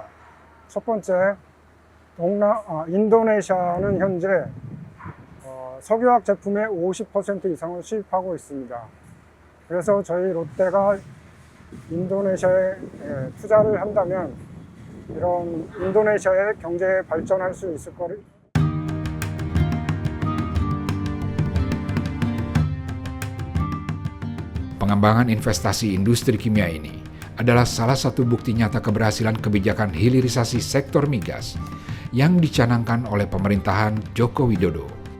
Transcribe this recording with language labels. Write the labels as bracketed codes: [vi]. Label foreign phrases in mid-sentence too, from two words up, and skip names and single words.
[ko] 첫 번째, 인도네시아는 현재 석유화학 제품의 50% 이상을 수입하고 있습니다. 그래서 저희 롯데가 인도네시아에 투자를 한다면 이런 인도네시아의 경제에 발전할 수 있을 거를. [id] Pengembangan investasi industri kimia ini adalah salah satu bukti nyata keberhasilan kebijakan hilirisasi sektor migas yang dicanangkan oleh pemerintahan Joko Widodo.